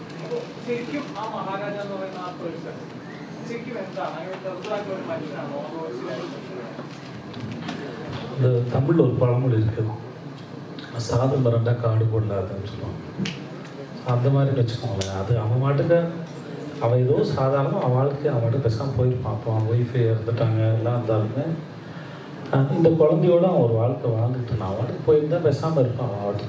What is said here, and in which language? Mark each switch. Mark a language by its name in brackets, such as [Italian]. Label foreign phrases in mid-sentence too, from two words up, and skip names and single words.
[Malayalam] ശരിക്കും ആ മഹാരാജ എന്ന് പറയുന്ന ആ പേഴ്സൺ ശരിക്കും എന്താണ് അങ്ങനെ ചെറുതായിട്ടുള്ള ഒരു മനുഷ്യനാണോ [Tamil] இந்த தமிழில் ஒரு பழமொழி இருக்குது, சாதம் மரண்டா காடு போடலாதுன்னு சொல்லுவாங்க. அந்த மாதிரி வச்சுக்கோங்களேன். அது அவன் மாட்டுக்கு அவன் ஏதோ சாதாரணமாக அவன் வாழ்க்கை அவன் மாட்டுக்கு பேசாமல் போயிருப்பான். அப்போ அவன் ஒய்ஃபு இறந்துட்டாங்க எல்லாம் இருந்தாலுமே இந்த குழந்தையோட அவன் ஒரு வாழ்க்கை வாழ்ந்துட்டு நான் அவன் வாட்டுக்கு போயிருந்தா பேசாமல் இருப்பான் அவன் வாட்டுக்கு.